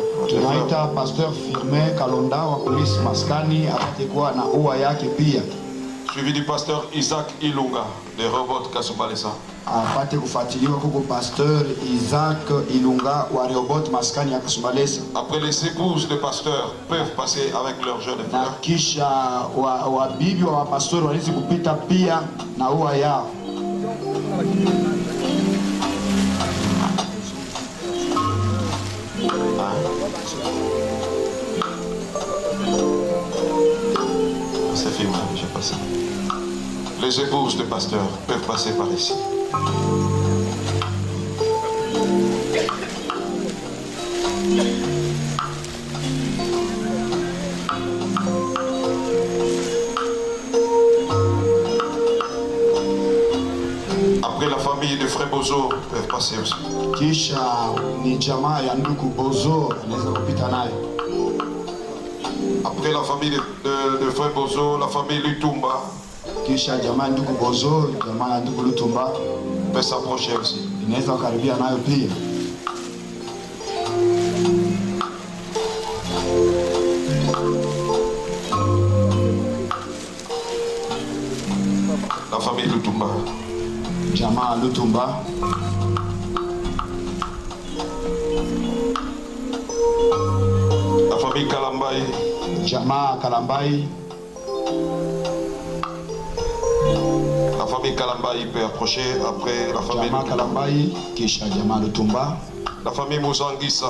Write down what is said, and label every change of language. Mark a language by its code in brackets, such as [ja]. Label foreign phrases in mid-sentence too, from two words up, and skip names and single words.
[sw] Tunaita pasteur Firmin Kalonda wa Police Maskani apate kuwa na ua yake pia. [fr] Suivi du pasteur Isaac Ilunga de Rehoboth Kasumbalesa. [sw] apate kufuatiliwa kuko pasteur Isaac Ilunga wa Rehoboth maskani ya Kasumbalesa. [fr] Après, les épouses de pasteurs peuvent passer avec leurs jeunes [sw] Na [fr] fleurs. [sw] kisha wabibi wa pastori wanaweza kupita pia na ua yao. [fr] C'est filmé, j'ai passé. Les épouses de pasteurs peuvent passer par ici. Après, la famille de frère Bozo peuvent passer aussi. [sw] Kisha ni jamaa ya ndugu Bozo anaweza kupita nayo. [fr] Après la famille de frère Bozo, la famille Lutumba [sw] Kisha jamaa ya ndugu Bozo, jamaa ya ndugu Lutumba [fr] peut s'approcher aussi. [sw] inaweza kukaribia nayo pia. [fr] La famille Lutumba. [sw] Jamaa Lutumba. [fr] La famille Kalambai. [sw] Jamaa Kalambai. [fr] La famille Kalambai peut approcher après la famille [sw] Jamaa Kalambai, kisha jamaa Lutumba. [fr] La famille Muzangisa.